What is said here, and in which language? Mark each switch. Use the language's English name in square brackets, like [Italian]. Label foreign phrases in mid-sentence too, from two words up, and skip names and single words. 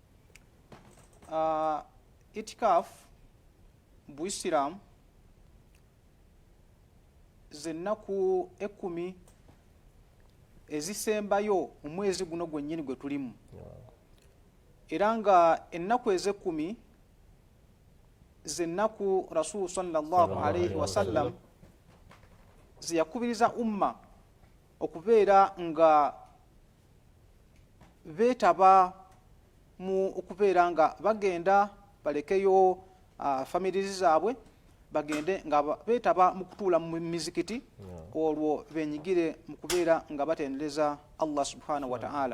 [Ganda] Itikaf Buisiramu zennaku 10 ezisembayo mu mwezi guno gwennyini gwe tulimu. Era nga ennaku eze-10 zennaku [Arabic] رسول صلى الله عليه وسلم [Ganda] ziyakubiriza umma okubeera nga beetaba mu okubeera nga bagenda balekeyo families zaabwe bagende nga beetaba mu kutuula mu mizikiti olwo benyigire mu kubeera nga batendereza [Arabic] الله سبحانه وتعالى.